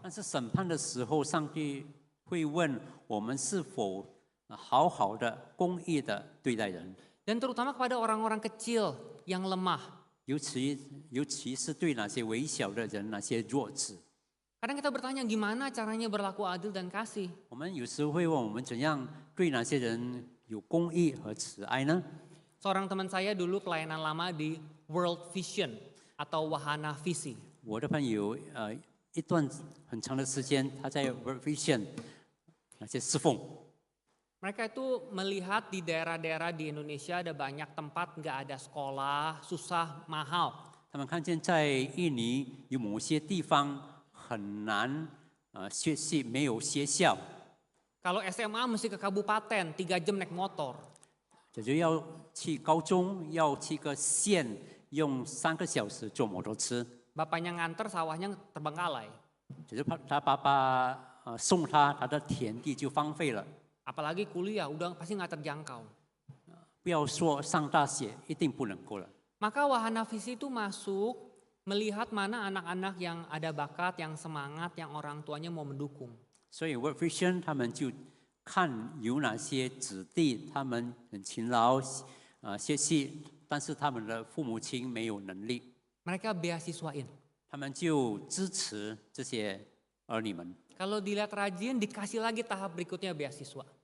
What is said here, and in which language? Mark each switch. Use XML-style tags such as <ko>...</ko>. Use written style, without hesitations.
<zh>但是审判的时候，上帝会问我们是否好好的、公义的对待人，</zh> <id>Dan terutama kepada orang-orang kecil yang lemah.</id> <zh>尤其是对那些微小的人、那些弱智。</zh> <id>Kadang kita bertanya gimana caranya berlaku adil dan kasih.</id> <zh>我们有时会问我们怎样对那些人有公义和慈爱呢？</zh> <id>Seorang teman saya dulu pelayanan lama di World Vision atau Wahana Visi.</id> <zh>我的朋友一段很长的时间，他在 World Vision 那些侍奉。</zh> <id>Mereka itu melihat di daerah-daerah di Indonesia ada banyak tempat nggak ada sekolah, susah, mahal.</id> <zh>他们看见在印尼有某些地方很难学习，没有学校，</zh> <id>Kalau SMA mesti ke kabupaten, 3 jam naik motor.</id> <zh>这就要去高中，要去个县，用3个小时坐摩托车。</zh> <id>Bapaknya nganter, sawahnya terbengkalai.</id> <zh>只是他爸爸送他，他的田地就荒废了。</zh> <id>Apalagi kuliah, udah pasti nggak terjangkau.</id> <zh>不要说上大学，一定不能够了。</zh> <id>Maka Wahana Visi itu masuk melihat mana anak-anak yang ada bakat, yang semangat, yang orang tuanya mau mendukung.</id> <zh>所以 World Vision 他们就看有哪些子弟，他们很勤劳，学习，但是他们的父母亲没有能力，</zh> <id>Mereka beasiswain.</id> <zh>他们就支持这些儿女们。</zh> <id>Kalau dilihat rajin, dikasih lagi tahap berikutnya beasiswa.</id>